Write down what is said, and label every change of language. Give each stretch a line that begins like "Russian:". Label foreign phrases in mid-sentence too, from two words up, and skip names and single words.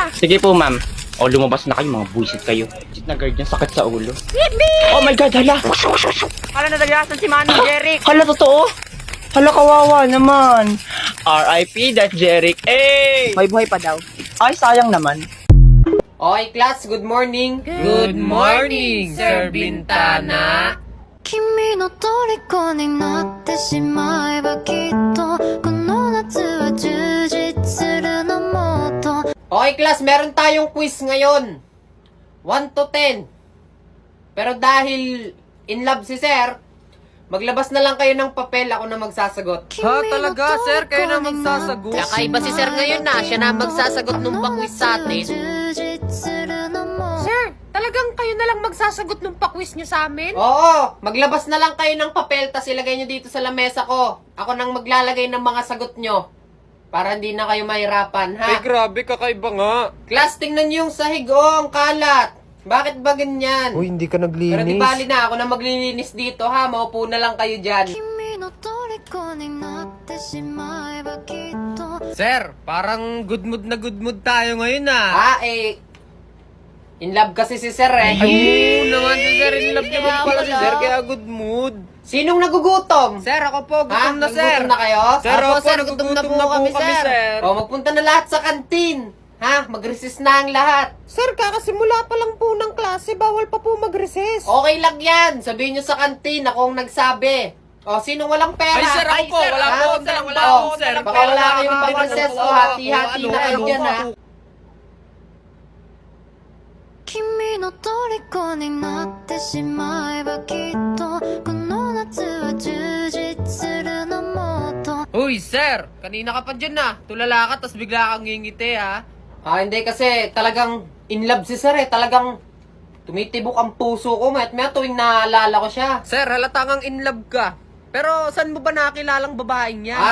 Filipino: Sige po, ma'am. O, lumabas na kayo, mga buisit kayo. Buisit na guard niya, sakit sa ulo.
English: Oh my God, hala!
Filipino: Hala, nadalasan si Manong Jeric! Hala, totoo? Hala, kawawa naman.
English: R.I.P. that
Filipino: Jeric. Hey! May buhay pa daw. Ay, sayang naman.
English: Okay, class, good morning. Good morning, Sir Bintana.
Japanese: 君の虜になってしまえばきっとこの夏は充実するのもっと
English: Okay, class,
Filipino: meron tayong quiz ngayon.
English: 1 to 10.
Filipino: Pero dahil
English: in love
Filipino: si Sir, maglabas na lang kayo ng papel, ako na magsasagot. Ha, talaga, sir? Kayo na magsasagot? Kakaiba si Sir ngayon na, siya na magsasagot nung pa-quiz sa atin. Sir, talagang kayo na lang magsasagot ng pa-quiz nyo sa amin? Oo, maglabas na lang kayo ng papel, tas ilagay nyo dito sa lamesa ko. Ako nang maglalagay ng mga sagot nyo. Para hindi na kayo mahirapan, ha? Ay, grabe, kakaiba nga. Class, tingnan nyo yung sahig, oh, ang kalat. Bakit ba ganyan? Uy, hindi ka naglinis. Pero di bali na, ako na maglilinis dito, ha? Maupo na lang kayo dyan.
Japanese: 君の虜になってしまえばきっと
Filipino: Sir, parang
English: good mood
Filipino: tayo ngayon, ah.
English: In love
Filipino: kasi si Sir, eh. Oo naman si Sir,
English: in love
Filipino: naman pala si Sir, kaya
English: good mood.
Filipino: Sinong nagugutom? Sir, ako po, gutom na Sir. Nagugutom na kayo? Sir, Ako, opo, nagugutom na po kami, Sir. O, magpunta na lahat sa kantin. Ha? Mag-recess na ang lahat. Sir, kakasimula pa lang po ng klase, bawal pa po mag-recess. Okay lang yan. Sabihin nyo sa kantin, ako ang nagsabi. O, sino walang pera? Ay, sir, ako po. Wala ha? po, sir. Wala O, po, sir. Baka wala kayong pang-recess. O, hati-hati na kayo dyan, ha?
Japanese: 君の虜になってしまえばきっとこの夏は充実するのもっと
Filipino: Uy, sir! Kanina ka pa dyan, ha? Tulala ka, tas bigla kang ngingiti, ha? Hindi kasi talagang
English: in love
Filipino: si Sir, eh. Talagang tumitibok ang puso ko. Mayat tuwing naalala ko siya. Sir, halatang
English: in love
Filipino: ka. Pero saan mo ba nakilalang babaeng yan?